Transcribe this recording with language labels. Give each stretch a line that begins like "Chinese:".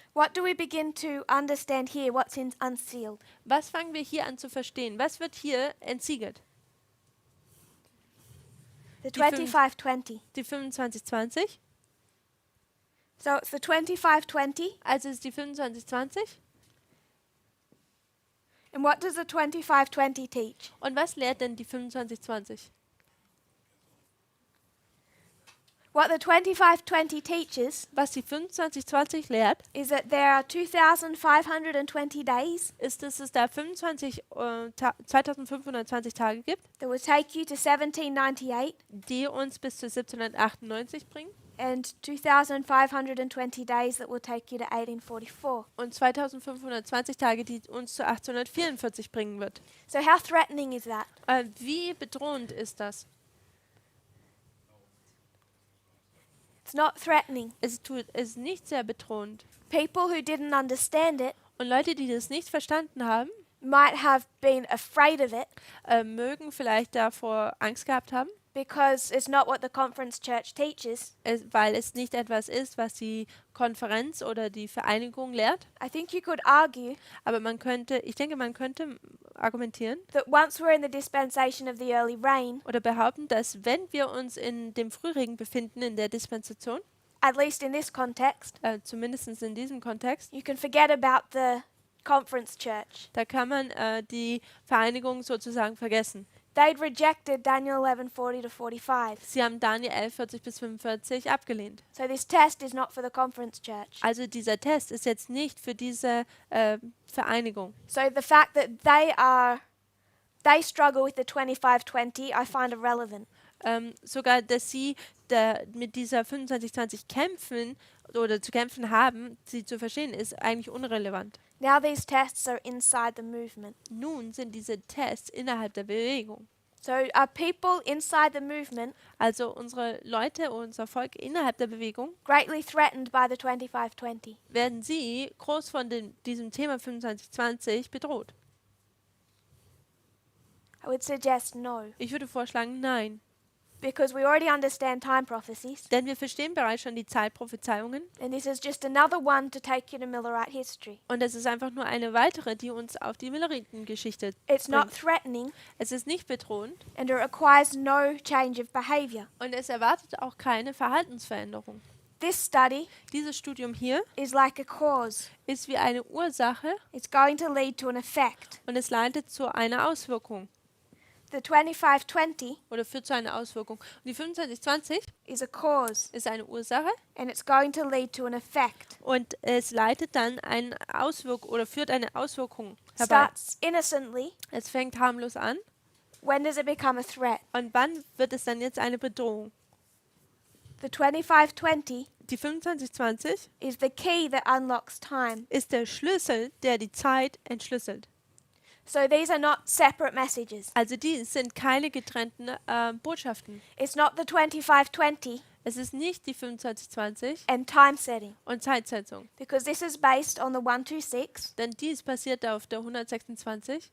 English: What do we begin to understand here? What's unsealed?
German: Was fangen wir hier an zu verstehen? Was wird hier entsiegelt?
English: The
German: Die fünf-
English: 2520.
German: Die 2520.
English: So it's the 2520.
German: Also ist die 2520.
English: And what does the 2520 teach?
German: Und was lehrt denn die 2520?
English: What the 2520 teaches
German: Was die 2520 lehrt,
English: is that there are 2,520 days
German: ist, dass es da 2520 Tage gibt,
English: that will take you to 1798
German: die uns bis zu 1798 bringen
English: and 2,520 days that will take you to 1844.
German: und 2520 Tage, die uns zu 1844 bringen wird.
English: So how threatening is that?
German: Wie bedrohend ist das?
English: It's not threatening.
German: Es ist nicht sehr bedrohend.
English: People who didn't understand it
German: Und Leute, die das nicht verstanden haben,
English: might have been afraid of it,
German: mögen vielleicht davor Angst gehabt haben,
English: because it's not what the conference church teaches.
German: weil es nicht etwas ist, was die Konferenz oder die Vereinigung lehrt.
English: I think you could argue
German: Aber ich denke, man könnte argumentieren
English: that once we're in the dispensation of the early rain,
German: oder behaupten, dass wenn wir uns in dem Frühregen befinden, in der Dispensation,
English: at least in this context,
German: zumindest in diesem Kontext,
English: you can forget about the conference church.
German: da kann man die Vereinigung sozusagen vergessen.
English: They'd rejected Daniel 11:40 to 45.
German: Sie haben Daniel 11:40 bis 45 abgelehnt.
English: So this test is not for the conference church.
German: Also dieser Test ist jetzt nicht für diese Vereinigung.
English: So the fact that they struggle with the 25-20, I find irrelevant.
German: Sogar, dass sie mit dieser 25-20 kämpfen oder zu kämpfen haben, sie zu verstehen, ist eigentlich unrelevant.
English: Now these tests are inside the movement.
German: Nun sind diese Tests innerhalb der Bewegung.
English: So are people inside the movement
German: Also unsere Leute, unser Volk innerhalb der Bewegung,
English: greatly threatened by the 25-20?
German: werden sie groß von diesem Thema 25-20 bedroht?
English: I would suggest no,
German: Ich würde vorschlagen, nein.
English: because we already understand time prophecies,
German: Denn wir verstehen bereits schon die Zeitprophezeiungen
English: and this is just another one to take you to Millerite history.
German: und es ist einfach nur eine weitere, die uns auf die Milleritengeschichte
English: It's not
German: bringt.
English: threatening,
German: Es ist nicht bedrohend
English: and it requires no change of behavior.
German: und es erwartet auch keine Verhaltensveränderung.
English: This study
German: Dieses Studium hier
English: is like a cause.
German: ist wie eine Ursache
English: It's going to lead to an effect.
German: und es leitet zu einer Auswirkung
English: The 25-20
German: oder führt zu einer Auswirkung. Und die 25-20
English: is a cause,
German: ist eine Ursache
English: and it's going to lead to an effect.
German: und es leitet dann eine Auswirkung oder führt eine Auswirkung herbei.
English: Starts innocently.
German: Es fängt harmlos an
English: When does it become a threat?
German: und wann wird es dann jetzt eine Bedrohung?
English: The 25-20
German: Die 25-20
English: is the key that unlocks time.
German: ist der Schlüssel, der die Zeit entschlüsselt.
English: So these are not separate messages.
German: Also die sind keine getrennten Botschaften.
English: It's not the 25-20
German: Es ist nicht die 25-20
English: and time setting,
German: und Zeitsetzung,
English: because this is based on the 126
German: denn dies basiert auf der 126